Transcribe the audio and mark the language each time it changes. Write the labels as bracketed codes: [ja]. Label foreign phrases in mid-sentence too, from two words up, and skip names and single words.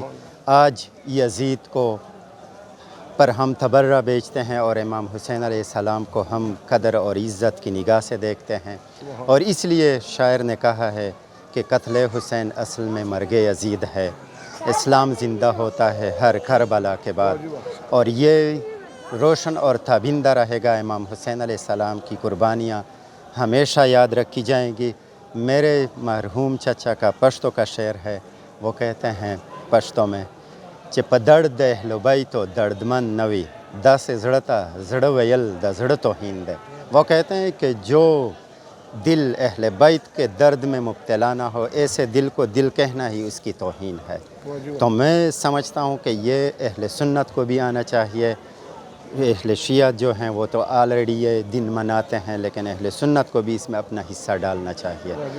[ur] آج یزید کو پر ہم تبرہ بیچتے ہیں اور امام حسین [ar] علیہ السلام [ur] کو ہم قدر اور عزت کی نگاہ سے دیکھتے ہیں، اور اس لیے شاعر نے کہا ہے کہ قتل حسین اصل میں مرگ یزید ہے، اسلام زندہ ہوتا ہے ہر کربلا کے بعد، اور یہ روشن اور تابندہ رہے گا۔ امام حسین [ar] علیہ السلام [ur] کی قربانیاں ہمیشہ یاد رکھی جائیں گی۔ میرے مرحوم چچا کا پشتو کا شعر ہے، وہ کہتے ہیں پشتو میں کہ [ps] په درد د اهل بیتو دردمند نوی داسې زړه ته زړه ویل د زړه توهین [ur] ہے۔ وہ کہتے ہیں کہ جو دل اہل بیت کے درد میں مبتلا نہ ہو، ایسے دل کو دل کہنا ہی اس کی توہین ہے۔ تو میں سمجھتا ہوں کہ یہ اہل سنت کو بھی آنا چاہیے۔ اہل شیعہ جو ہیں وہ تو آلریڈی یہ دن مناتے ہیں، لیکن اہل سنت کو بھی اس میں اپنا حصہ ڈالنا چاہیے۔